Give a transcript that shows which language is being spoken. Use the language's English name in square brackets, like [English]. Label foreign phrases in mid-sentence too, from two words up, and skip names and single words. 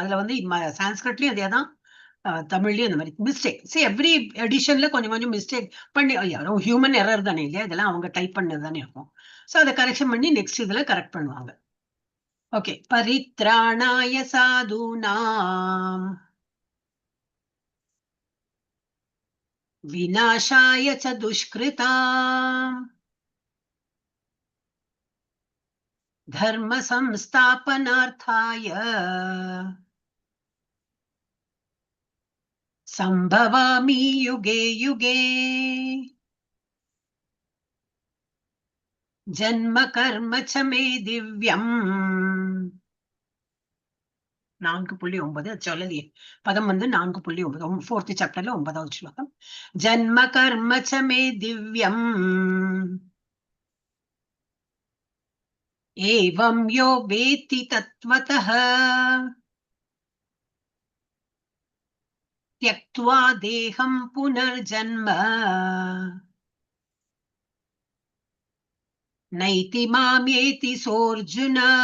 [Tamil] அதுல வந்து சான்ஸ்கிரிட்லயும் அதே தான், தமிழ்லயும் அந்த மாதிரி மிஸ்டேக். சரி, [English] every edition [Tamil] கொஞ்சம் கொஞ்சம் மிஸ்டேக் பண்ணி [English] human error [Tamil] தானே இல்லையா? இதெல்லாம் அவங்க டைப் பண்ணது தானே இருக்கும். சோ அதை கரெக்ஷன் பண்ணி நெக்ஸ்ட் இதுல கரெக்ட் பண்ணுவாங்க. [Sanskrit] ஓகே, परित्राणाय साधूनाम् विनाशाय च दुष्कृताम् धर्म संस्थापनार्थाय सम्भवामि युगे युगे जन्म कर्म च मे दिव्यम्. [Tamil] 4.9 சொல்லலையே, பதம் வந்து 4.9, 4th சாப்டர்ல 9வது ஸ்லோகம். [Sanskrit] जन्म कर्म च मे दिव्यम् एवम् यो वेत्ति तत्त्वतः त्यक्त्वा देहम् पुनर्जन्म नैति मामेति सोऽर्जुन.